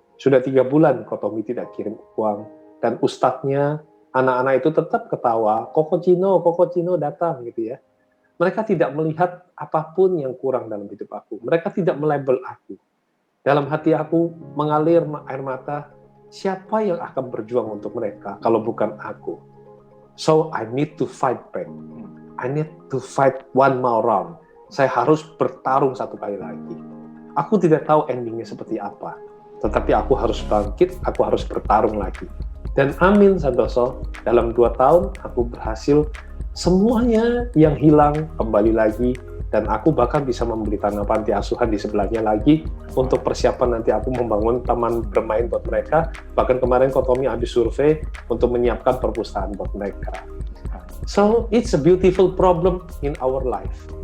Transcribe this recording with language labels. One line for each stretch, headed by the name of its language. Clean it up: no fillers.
Indonesian: Sudah 3 bulan Kotomi tidak kirim uang, dan ustadznya, anak-anak itu tetap ketawa, Koko Cino datang gitu ya. Mereka tidak melihat apapun yang kurang dalam hidup aku. Mereka tidak melabel aku. Dalam hati aku mengalir air mata, siapa yang akan berjuang untuk mereka kalau bukan aku?
English: So I need to fight back. I need to fight one more round.
Indonesian: Saya harus bertarung 1 kali lagi. Aku tidak tahu endingnya seperti apa, tetapi aku harus bangkit, aku harus bertarung lagi. Dan amin Santoso, dalam 2 tahun aku berhasil semuanya yang hilang kembali lagi, dan aku bahkan bisa membeli tanah panti asuhan di sebelahnya lagi untuk persiapan nanti aku membangun taman bermain buat mereka. Bahkan kemarin Kotomi habis survei untuk menyiapkan perpustakaan buat mereka.
English: So it's a beautiful problem in our life.